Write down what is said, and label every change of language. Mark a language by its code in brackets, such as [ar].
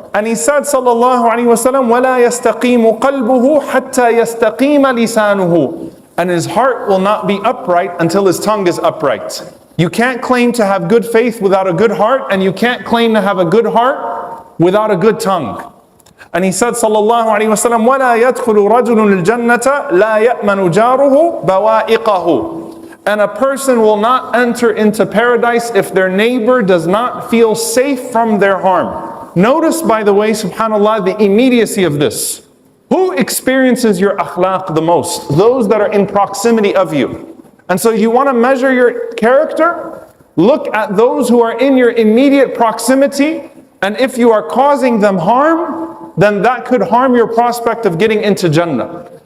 [en] And he said [ar] sallallahu alaihi wasallam, وَلَا يَسْتَقِيمُ قَلْبُهُ حَتَّى يَسْتَقِيمَ لِسَانُهُ. [en] And his heart will not be upright until his tongue is upright. You can't claim to have good faith without a good heart, and you can't claim to have a good heart without a good tongue. And he said [ar] sallallahu alaihi wasallam, وَلَا يَدْخُلُ رَجُلٌ الْجَنَّةَ لَا يَأْمَنُ جَارُهُ بَوَائِقَهُ. [en] And a person will not enter into paradise if their neighbor does not feel safe from their harm. Notice, by the way, subhanAllah, the immediacy of this. Who experiences your akhlaq the most? Those that are in proximity of you. And so you want to measure your character? Look at those who are in your immediate proximity, and if you are causing them harm, then that could harm your prospect of getting into Jannah.